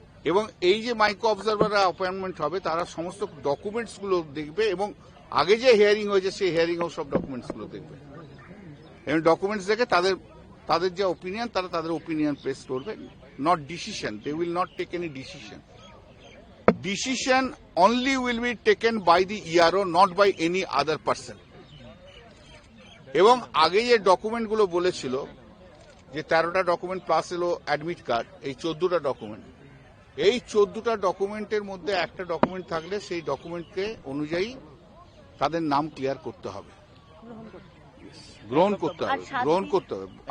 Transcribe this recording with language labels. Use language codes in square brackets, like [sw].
[bn] এবং এই যে মাইক্রো অবজারভাররা অ্যাপয়েন্টমেন্ট হবে তারা সমস্ত ডকুমেন্টস গুলো দেখবে এবং আগে যে হিয়ারিং হয়েছে সেই হিয়ারিংও সব ডকুমেন্টস গুলো দেখবে এবং ডকুমেন্টস দেখে তাদের যে ওপিনিয়ন তাদের ওপিনিয়ন পেশ করবে, not decision. [en] They will not take any decision. Decision only will be taken by the ERO, not by any other person. [bn] এবং আগে যে ডকুমেন্টগুলো বলেছিল যে 13টা ডকুমেন্ট প্লাস এলো অ্যাডমিট কার্ড, এই 14টা ডকুমেন্ট, এই 14টা ডকুমেন্টের মধ্যে একটা ডকুমেন্ট থাকলে সেই ডকুমেন্টকে অনুযায়ী তাদের নাম ক্লিয়ার করতে হবে, গ্রহণ করতে হবে।